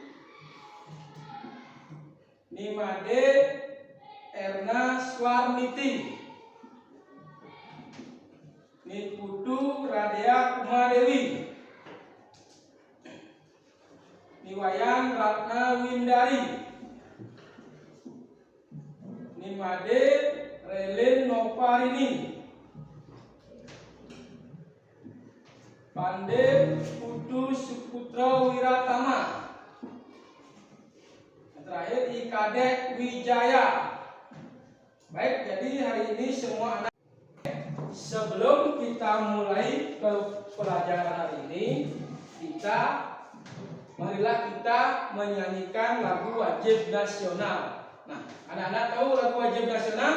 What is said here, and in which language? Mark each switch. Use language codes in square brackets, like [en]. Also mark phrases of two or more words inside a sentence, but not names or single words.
[id] Nimade Erna Swarniti, Niputu Radea Kumadewi, Niwayan Ratna Windari, Nimade Relin Noparini, Pande Putu Suputra Wiratama, terakhir Ikadek Wijaya. Baik, jadi hari ini semua anak, sebelum kita mulai ke pelajaran hari ini, marilah kita menyanyikan lagu wajib nasional. Nah, anak-anak tahu lagu wajib nasional?